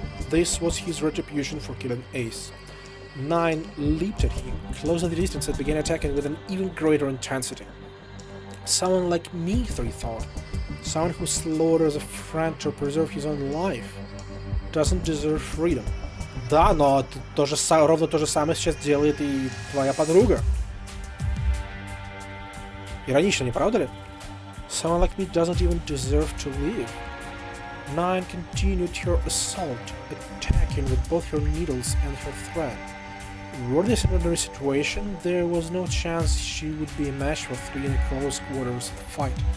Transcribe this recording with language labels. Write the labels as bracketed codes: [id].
[en] This was his retribution for killing Ace. Nine leaped at him, closing the distance, and began attacking with an even greater intensity. Someone like me, Three thought. Someone who slaughters a friend to preserve his own life doesn't deserve freedom. [ru] Да, но ровно то же самое сейчас делает и твоя подруга. Иронично, не правда ли? [en] Someone like me doesn't even deserve to live. Nine continued her assault, attacking with both her needles and her thread. Were this an ordinary situation, there was no chance she would be a match for three in close quarters of the fight.